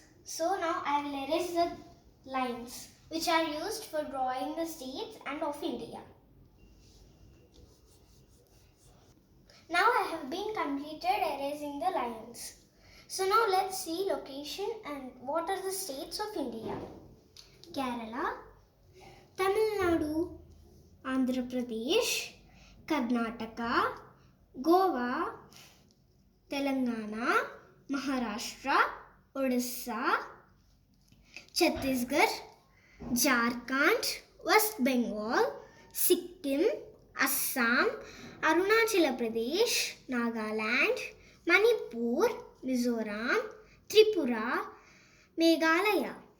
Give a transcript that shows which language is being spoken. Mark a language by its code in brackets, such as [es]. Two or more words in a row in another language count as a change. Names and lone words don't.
[en] So now I will erase the lines which are used for drawing the states and of India. Now I have been completed erasing the lines. So now let's see location and what are the states of India. Kerala, Tamil Nadu, Andhra Pradesh, Karnataka, Goa, Telangana, Maharashtra, Odisha, Chhattisgarh, Jharkhand, West Bengal, Sikkim, Assam, Arunachal Pradesh, Nagaland, Manipur, Mizoram, Tripura, Meghalaya,